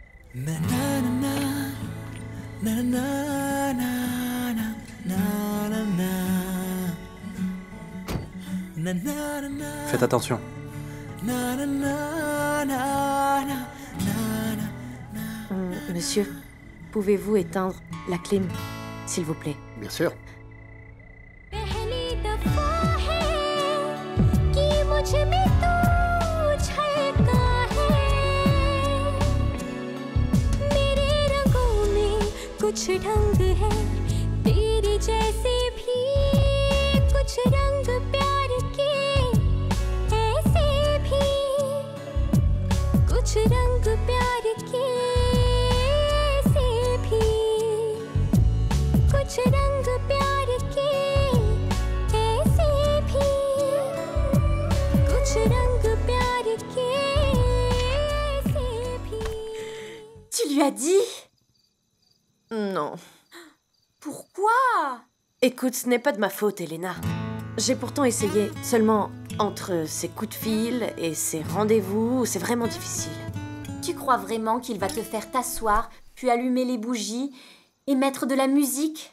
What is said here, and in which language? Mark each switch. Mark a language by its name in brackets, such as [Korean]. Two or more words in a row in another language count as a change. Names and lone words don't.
[French] Faites attention. Monsieur, pouvez-vous éteindre la clim, s'il vous plaît? Bien sûr. [Hindi] पहली दफा है कि मुझ में तू छलका है मेरे रंगों में कुछ ढंग है तेरे जैसे भी कुछ रंग प्यार के ऐसे भी कुछ रंग प्यार के ऐसे भी कुछ रंग प्यार के ऐसे भी कुछ रंग प्यार के ऐसे भी [French] Tu lui as dit? Non. Pourquoi? Écoute, ce n'est pas de ma faute, Elena. J'ai pourtant essayé. Seulement, entre ces coups de fil et ces rendez-vous, c'est vraiment difficile. Tu crois vraiment qu'il va te faire t'asseoir, puis allumer les bougies et mettre de la musique?